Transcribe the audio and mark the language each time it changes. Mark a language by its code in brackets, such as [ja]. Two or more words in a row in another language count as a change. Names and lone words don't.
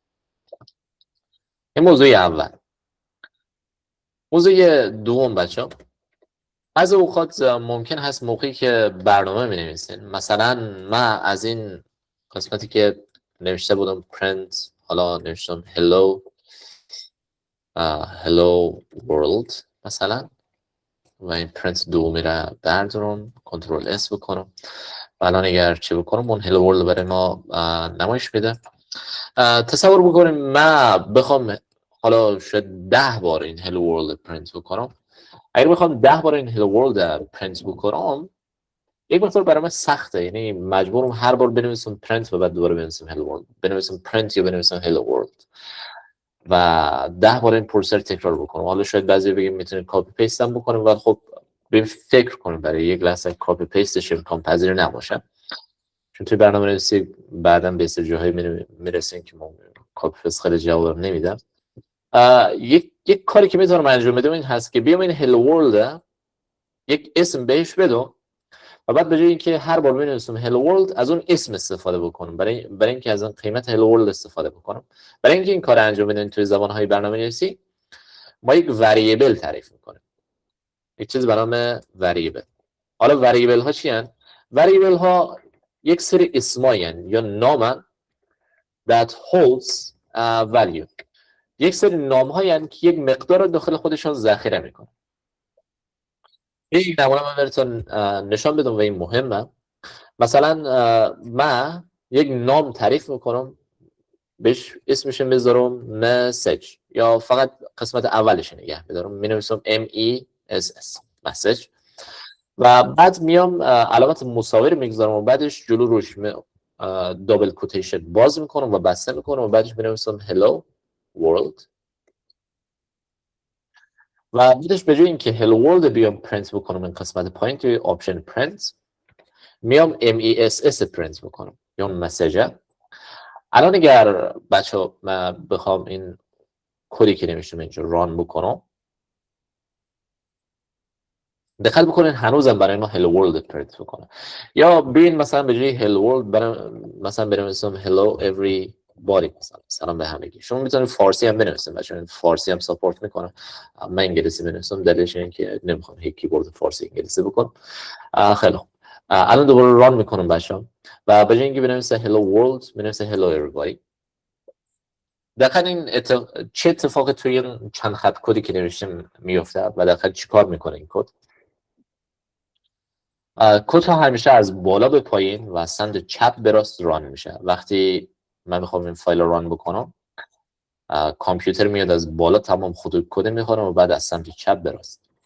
[fa] این موضوع اول. موضوع دوم بچه‌ها، از اوقات ممکن هست موقعی که برنامه می‌نویسین مثلا من از این قسمتی که نوشته بودم پرینت حالا نوشتم [en] hello world [fa] مثلا و این پرینت دومی را بردارم [en] control S [fa] بکنم و الان اگر چی بکنم اون [en] hello world [fa] برای ما نمایش میده. تصور بکنیم من بخوام حالا شاید 10 بار این [en] hello world [fa] پرینت بکنم. اگر بخوام 10 بار این [en] hello world [fa] پرینت بکنم یک مقدار برای من سخته، یعنی مجبورم هر بار بنویسم پرینت و بعد دوباره بنویسم [en] hello world، [fa] بنویسم پرینت یا بنویسم [en] hello world [fa] و 10 بار این پروسه رو تکرار بکنم. حالا شاید بعضی بگیم میتونید [en] copy paste [fa] هم بکنیم و خب بریم فکر کنیم برای یک لحظه [en] copy paste [fa] امکان پذیر نباشه، چون توی برنامه‌نویسی بعداً به سری جاهای میرسیم که ما [en] copy paste [fa] خیلی جواب نمیدم. یک کاری که میتونم انجام بدم این هست که بیام این [en] hello world [fa] یک اسم بهش بدم و بعد به جای اینکه هر بار بنویسم [en] hello world [fa] از اون اسم استفاده بکنم برای اینکه از اون قیمت [en] hello world [fa] استفاده بکنم. برای اینکه این کار انجام بدیم توی زبان‌های برنامه‌نویسی ما یک وریبل تعریف می‌کنیم، یک چیز به نام وریبل. حالا وریبل ها چی هستند؟ وریبل ها یک سری اسمایی هستند یا نامن [en] that holds value، [fa] یک سری نام هایی هستند که یک مقدار داخل خودشون ذخیره میکنن. یک نمونه من براتون نشان بدم و این مهمه. مثلا من یک نام تعریف میکنم بهش اسمش میذارم مسیج یا فقط قسمت اولش نگه میدارم مینویسم MESS مسیج و بعد میام علامت مساوی رو میگذارم و بعدش جلو روش [en] double quotation [fa] باز میکنم و بسته میکنم و بعدش بنویسم [en] hello world [fa] و بعدش به جای اینکه [en] hello world [fa] بیام پرینت بکنم این قسمت پایین توی [en] option print [fa] میام MESS پرینت بکنم یا مسیجه. الان اگر بچه من بخوام این کدی که نمیشتم اینجا ران بکنم دقت بکنین هنوزم برای ما [en] hello world [fa] پرینت بکنه. یا ببین مثلا به جای [en] hello world [fa] مثلا بنویسم [en] hello everybody [fa] مثلا سلام به همگی. شما میتونید فارسی هم بنویسید بچه‌ها، فارسی هم ساپورت میکنه. من انگلیسی بنویسم دلیلش اینه که نمیخوام هیچ کیبورد فارسی انگلیسی بکنم. خیلی خوب الان دوباره ران میکنم بچه‌ها و به جای اینکه بنویسم [en] hello world [fa] بنویسم [en] hello everybody. [fa] دقیقاً این چه اتفاقی توی این چند خط کدی که نوشتم میفته و دقیقاً چیکار میکنه این کد؟ کد ها همیشه از بالا به پایین و از سمت چپ به راست ران میشه. وقتی من میخوام این فایل رو ران بکنم کامپیوتر میاد از بالا تمام خطوط کد میخوره و بعد از سمت چپ به راست.